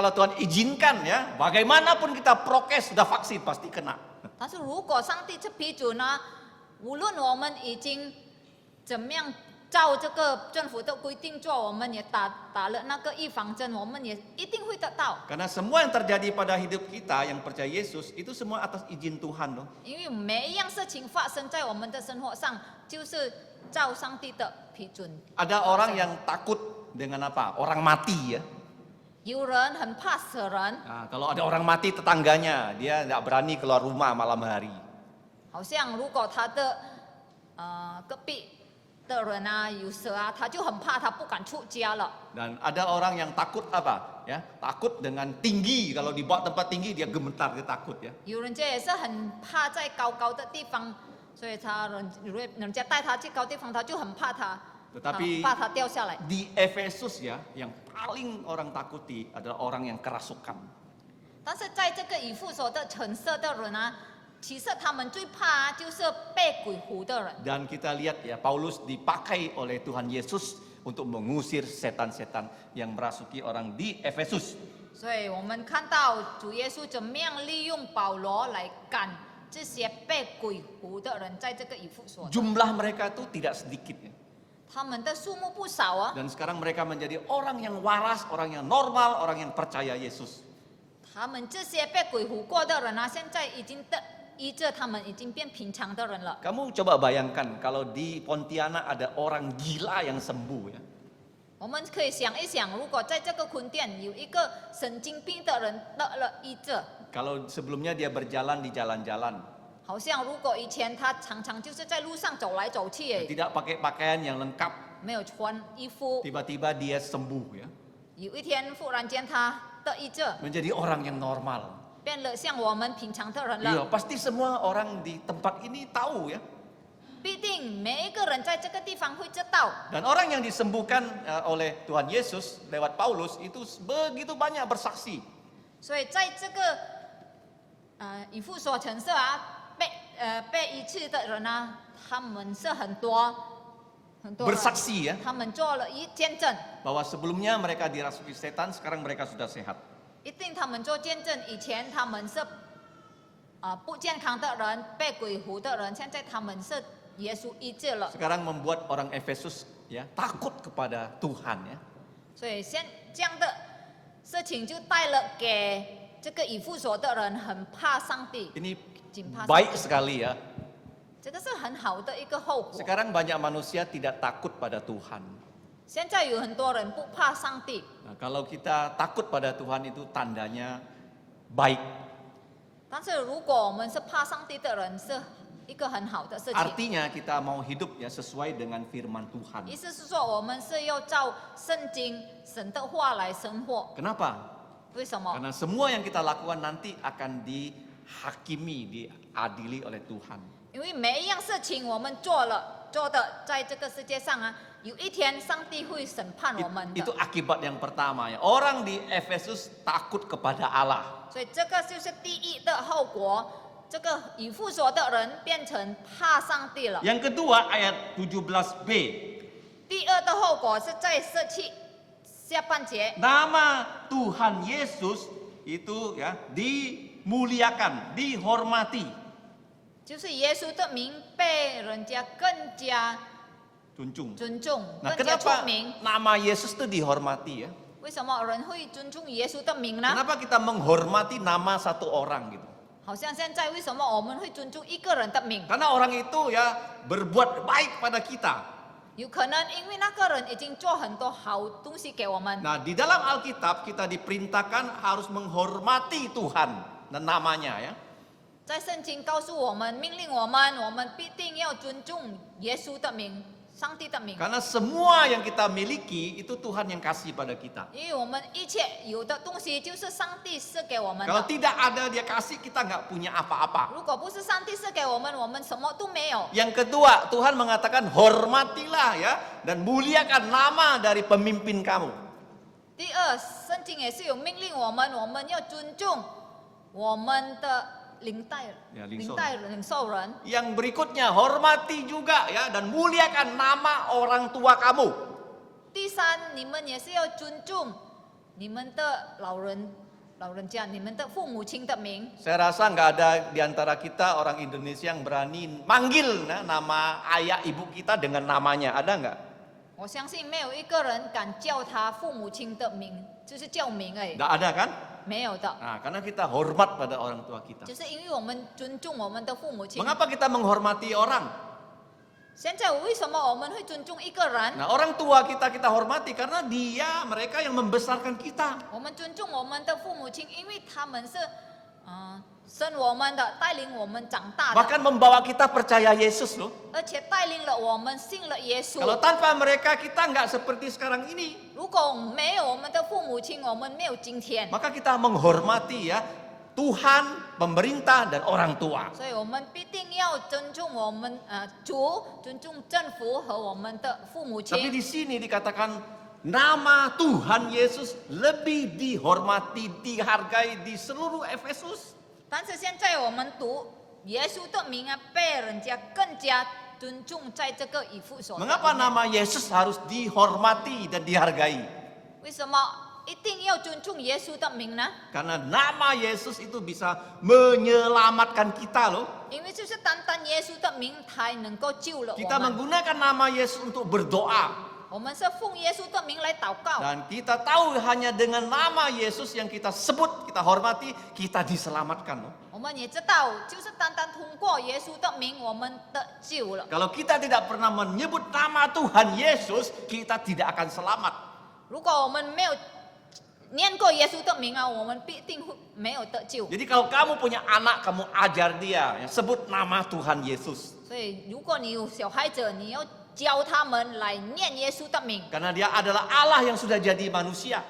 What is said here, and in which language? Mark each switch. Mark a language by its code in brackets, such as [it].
[id] kalau Tuhan izinkan ya, bagaimanapun kita prokes sudah vaksin pasti kena. [zh] 但是如果上帝这批准呢，无论我们已经怎么样照这个政府的规定做，我们也打了那个预防针，我们也一定会得到。 [id] Karena semua yang terjadi pada hidup kita yang percaya Yesus itu semua atas izin Tuhan loh. [zh] 因为每一样事情发生在我们的生活上，就是照上帝的批准。 [id] Ada orang yang takut dengan apa? Orang mati ya. [zh] 有人很怕死人， [id] Nah, kalau ada orang mati tetangganya, dia nggak berani keluar rumah malam hari. [zh] 好像如果他的隔壁的人啊有死啊，他就很怕，他不敢出家了。 [id] Dan ada orang yang takut apa? Ya, takut dengan tinggi. Kalau dibawa tempat tinggi dia gemetar, dia takut ya. [zh] 有人家也是很怕在高的地方，所以人家带他去高地方，他就很怕他， [id] Tetapi [zh] 怕他掉下来。 [id] di Efesus ya, yang paling orang takuti adalah orang yang kerasukan. [zh] 但是在这个以弗所的橙色的人啊，其实他们最怕就是被鬼附的人。 [id] Dan kita lihat ya, Paulus dipakai oleh Tuhan Yesus untuk mengusir setan-setan yang merasuki orang di Efesus. [zh] 所以我们看到主耶稣怎么样利用保罗来赶这些被鬼附的人，在这个以弗所， [id] Jumlah mereka itu tidak sedikit ya. [zh] 他们的数目不少啊。 [id] Dan sekarang mereka menjadi orang yang waras, orang yang normal, orang yang percaya Yesus. [zh] 他们这些被鬼附过的人啊，现在已经得医治，他们已经变平常的人了。 [id] Kamu coba bayangkan kalau di Pontianak ada orang gila yang sembuh ya. [zh] 我们可以想一想，如果在这个坤甸有一个神经病的人得了医治， [id] Kalau sebelumnya dia berjalan di jalan-jalan, [zh] 好像如果以前他常常就是在路上走来走去， [id] tidak pakai pakaian yang lengkap, [zh] 没有穿衣服， [id] tiba-tiba dia sembuh ya. [zh] 有一天忽然间他得医治， [id] Menjadi orang yang normal. [zh] 变了像我们平常的人 [id] Iya, [zh] 了。 [id] pasti semua orang di tempat ini tahu ya. [zh] 必定每一个人在这个地方会知道。 [id] Dan orang yang disembuhkan oleh Tuhan Yesus lewat Paulus itu begitu banyak bersaksi. [zh] 所以在这个以弗所城市啊，被医治的人啊，他们是很多人， [id] Bersaksi ya, [zh] 他们做了一见证， [id] bahwa sebelumnya mereka dirasuki setan, sekarang mereka sudah sehat. [zh] 一定他们做见证，以前他们是不健康的人，被鬼附的人，现在他们是耶稣医治了， [id] Sekarang membuat orang Efesus ya takut kepada Tuhan ya. [zh] 所以这样的事情就带了给这个以弗所的人很怕上帝， [id] Ini [zh] 紧怕上 [id] baik [zh] 帝， [id] sekali ya. [zh] 这个是很好的一个后果。 [id] Sekarang banyak manusia tidak takut pada Tuhan. [zh] 现在有很多人不怕上帝， [id] Nah, kalau kita takut pada Tuhan itu tandanya baik. [zh] 但是如果我们是怕上帝的人，是一个很好的事情。 [id] Artinya kita mau hidup ya sesuai dengan firman Tuhan. [zh] 意思是说，我们是要照圣经神的话来生活。 [id] Kenapa? [zh] 为什么？ [id] Karena semua yang kita lakukan nanti akan dihakimi, diadili oleh Tuhan. [zh] 因为每一样事情我们做的，在这个世界上啊，有一天上帝会审判我们 [id] Itu [zh] 的。 [id] akibat yang pertama ya. Orang di Efesus takut kepada Allah. [zh] 所以这个就是第一的后果。这个以弗所的人变成怕上帝了。 [id] Yang kedua ayat 17b. [zh] 第二的后果是在下半节， [id] Nama Tuhan Yesus itu ya dimuliakan, dihormati, [zh] 就是耶稣的名被人家更加 [id] junjung. [zh] 尊重， [id] Nah, [zh] 更加出 [id] kenapa [zh] 名。 [id] nama Yesus itu dihormati ya? [zh] 为什么人会尊重耶稣的名呢？ [id] Kenapa kita menghormati nama satu orang gitu? [zh] 好像现在为什么我们会尊重一个人的名？ [id] Karena orang itu ya berbuat baik pada kita. [zh] 有可能因为那个人已经做很多好东西给我们。 [id] Nah, di dalam Alkitab kita diperintahkan harus menghormati Tuhan dan namanya ya. [zh] 在圣经告诉我们，命令我们必定要尊重耶稣的名、上帝的名， [id] Karena semua yang kita miliki itu Tuhan yang kasih pada kita. [zh] 因为我们一切有的东西就是上帝赐给我们 [id] Kalau [zh] 的。 [id] tidak ada dia kasih, kita nggak punya apa-apa. [zh] 如果不是上帝赐给我们什么都没有。 [id] Yang kedua, Tuhan mengatakan hormatilah ya dan muliakan nama dari pemimpin kamu. [zh] 第二，圣经也是有命令我们要尊重我们的领受人。 [id] Yang berikutnya, hormati juga ya dan muliakan nama orang tua kamu. [zh] 第三，你们也是要尊重你们的老人家、你们的父母亲的名。 [id] Saya rasa nggak ada di antara kita orang Indonesia yang berani manggil nama ayah ibu kita dengan namanya. Ada nggak? [zh] 我相信没有一个人敢叫他父母亲的名，就是叫名而已， [id] Nggak ada kan? [zh] 没有的。 [id] Nah, karena kita hormat pada orang tua kita. [zh] 就是因为我们尊重我们的父母亲。 [id] Mengapa kita menghormati orang? [zh] 现在为什么我们会尊重一个人？ [id] Nah, orang tua kita hormati karena mereka yang membesarkan kita. [zh] 我们尊重我们的父母亲，因为他们是生我们的，带领我们长大的， [id] Bahkan membawa kita percaya Yesus loh. [zh] 而且带领了我们信了耶稣。 [id] Kalau tanpa mereka kita nggak seperti sekarang ini. [zh] 如果没有我们的父母亲，我们没有今天。 [id] Maka kita menghormati ya Tuhan, pemerintah dan orang tua. [zh] 所以我们必定要尊重我们主，尊重政府和我们的父母 [id] Tapi di sini dikatakan nama Tuhan Yesus lebih dihormati, dihargai di seluruh Efesus. [zh] 但是现在我们读耶稣的名被人家更加尊重，在这个以弗所。 [id] Mengapa nama Yesus harus dihormati dan dihargai? [zh] 为什么一定要尊重耶稣的名呢？ [id] Karena nama Yesus itu bisa menyelamatkan kita loh. [zh] 因为就是单单耶稣的名才能够救了我 [id] Kita [zh] 们。 [id] menggunakan nama Yesus untuk berdoa. [zh] 我们是奉耶稣的名来祷告。 [id] Dan kita tahu hanya dengan nama Yesus yang kita sebut, kita hormati, kita diselamatkan loh. [zh] 我们也知道，就是单单通过耶稣的名，我们得救了。 [id] Kalau kita tidak pernah menyebut nama Tuhan Yesus, kita tidak akan selamat. [zh] 如果我们没有念过耶稣的名我们必定会没有得救。 [id] Jadi kalau kamu punya anak, kamu ajar dia, ya, sebut nama Tuhan Yesus. [zh] 所以，如果你有小孩子，你要教他们来念耶稣的名， [id] Karena dia adalah Allah yang sudah jadi manusia.